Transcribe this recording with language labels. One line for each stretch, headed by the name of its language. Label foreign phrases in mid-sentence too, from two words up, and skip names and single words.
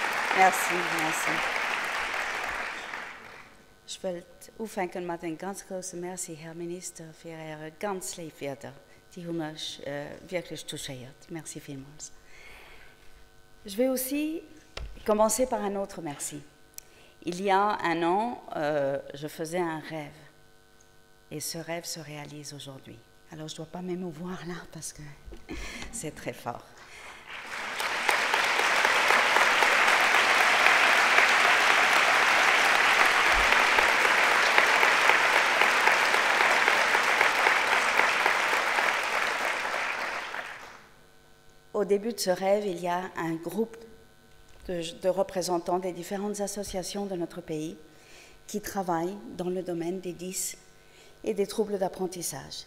French: Merci, merci.
German: Ich wollte aufhängen mit einem ganz großen Merci, Herr Minister, für Ihre ganz liebe Wörter, die haben mich wirklich touchiert. Merci vielmals.
French: Je vais aussi commencer par un autre merci. Il y a un an, je faisais un rêve. Et ce rêve se réalise aujourd'hui. Alors, je ne dois pas m'émouvoir là parce que c'est très fort. Au début de ce rêve, il y a un groupe de représentants des différentes associations de notre pays qui travaillent dans le domaine des 10 et des troubles d'apprentissage.